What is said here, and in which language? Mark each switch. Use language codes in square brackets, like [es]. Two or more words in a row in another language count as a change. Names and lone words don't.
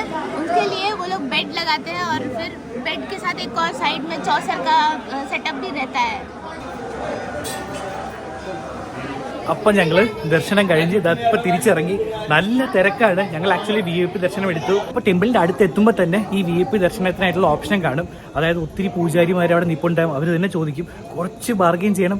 [hi] उनके लिए वो लोग बेड लगाते हैं और फिर बेड के साथ एक और साइड में चौसर का सेटअप भी रहता है. [ml] അപ്പം ഞങ്ങൾ ദർശനം കഴിഞ്ഞ് ഇതപ്പോൾ തിരിച്ചിറങ്ങി. നല്ല തിരക്കാണ്. ഞങ്ങൾ ആക്ച്വലി VIP ദർശനം എടുത്തു. അപ്പോൾ ടെമ്പിളിൻ്റെ അടുത്ത് എത്തുമ്പോൾ തന്നെ ഈ VIP ദർശനത്തിനായിട്ടുള്ള ഓപ്ഷൻ കാണും. അതായത് ഒത്തിരി പൂജാരിമാർ അവിടെ നിൽപ്പുണ്ടാകും. അവർ തന്നെ ചോദിക്കും, കുറച്ച് ബാർഗെയിൻ ചെയ്യണം.